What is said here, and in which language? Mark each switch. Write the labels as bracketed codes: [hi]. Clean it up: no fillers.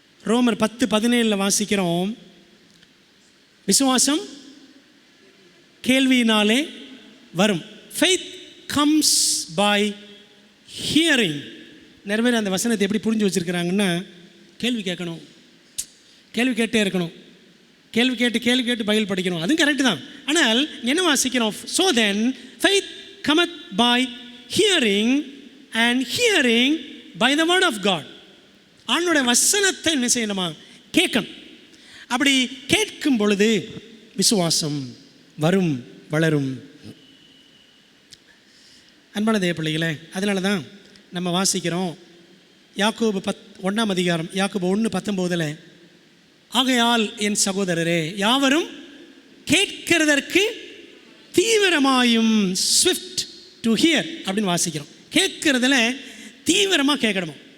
[ta] ரோமர் 10:17 வாசிக்கிறோம். விசுவாசம் கேள்வியினாலே வரும். [en] Faith comes by hearing. [ta] நிறைய பேர் அந்த வசனத்தை எப்படி புரிஞ்சு வச்சுருக்கிறாங்கன்னா, கேள்வி கேட்கணும், கேள்வி கேட்டே இருக்கணும், கேள்வி கேட்டு பைபிள் படிக்கணும். அதுவும் கரெக்டு தான். ஆனால் என்ன வாசிக்கிறோம்? [en] So then faith cometh by hearing and hearing by the word of God. [ta] ஆண்டவருடைய வசனத்தை என்ன செய்யணுமா? கேட்கணும். அப்படி கேட்கும் பொழுது விசுவாசம் வரும், வளரும். அன்பான தேவ பிள்ளைகளே, அதனால தான் நம்ம வாசிக்கிறோம் யாக்கோபு 1ஆம் அதிகாரம், யாக்கோபு 1:19, ஆகையால் என் சகோதரரே யாவரும் கேட்கிறதற்கு தீவிரமாயும் [en] swift to hear [ta] அப்படின்னு வாசிக்கிறோம். கேட்கறதுல தீவிரமாக கேட்கணுமா?